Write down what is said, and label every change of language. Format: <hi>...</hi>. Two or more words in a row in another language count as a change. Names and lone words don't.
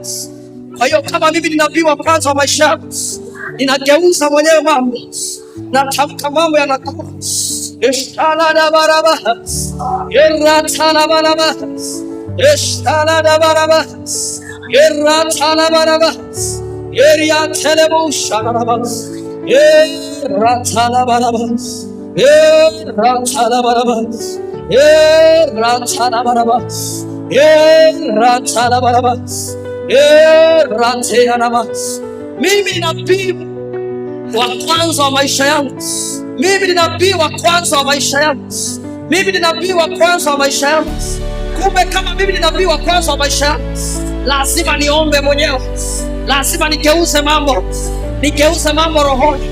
<sw>Kwa hiyo kama mimi ninapiwa kwanza wa maisha yangu, ninageuza mwenyewe mambo, natamka mambo yanakuwa. Eshala baraba, erratala baraba, eshala baraba, erratala baraba, eria telebo shalaba, erratala baraba, erratala baraba, erratala baraba, erratala baraba, erratela. Mimi ni nabii wa kwanza wa maisha yangu. Mimi ni nabii wa kwanza wa maisha yangu. Mimi ni nabii wa kwanza wa maisha yangu. Kumbe kama mimi ni nabii wa kwanza wa maisha yangu, lazima niombe mwenyewe. Lazima nigeuze mambo. Nigeuze mambo rohoni.</sw>